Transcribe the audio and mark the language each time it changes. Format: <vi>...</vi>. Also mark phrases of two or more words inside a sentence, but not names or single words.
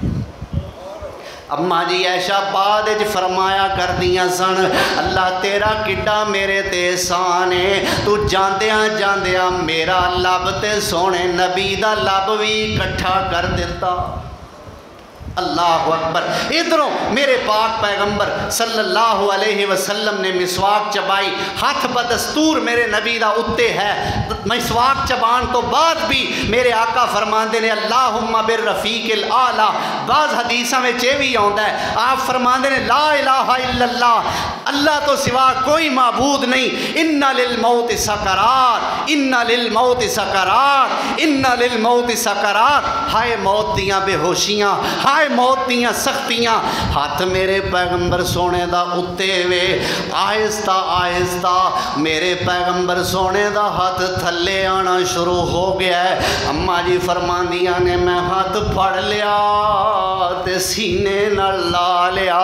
<pa>اماں جی عائشہ باد فرمایا کر دیاں سن اللہ تیرا کڈا میرے تے احسان ہے. تو جاندیاں جاندیاں میرا لب تے سوہنے نبی دا لب بھی اکٹھا کر دتا.</pa> <ar>الله أكبر.</ar> <pa>ادھروں میرے پاک پیغمبر</pa> <ar>صلى الله عليه وسلم</ar> <pa>نے مسواک چبائی. ہتھ بدستور میرے نبی دا اتے ہے. مسواک چبان تو بعد بھی میرے آقا فرماتے نے</pa> <ar>اللهم بالرفيق الأعلى.</ar> <pa>باز حدیثاں میں یہ بھی آؤندا ہے آپ فرماتے نے</pa> <ar>لا إله إلا الله,</ar> <pa>اللہ تو سوا کوئی معبود نہیں.</pa> <ar>إن للموت سكرات، إن للموت سكرات، إن للموت سكرات.</ar> <pa>ہائے موت دیاں بے ہوشیاں، ہائے موت دیاں سختیاں. ہتھ میرے پیغمبر سوہنے دا اتے وے. آہستہ آہستہ میرے پیغمبر سوہنے دا ہتھ تھلے آنا شروع ہو گیا ہے. اماں جی فرماندیاں نے میں ہتھ پھڑ لیا تے سینے نال لا لیا.</pa>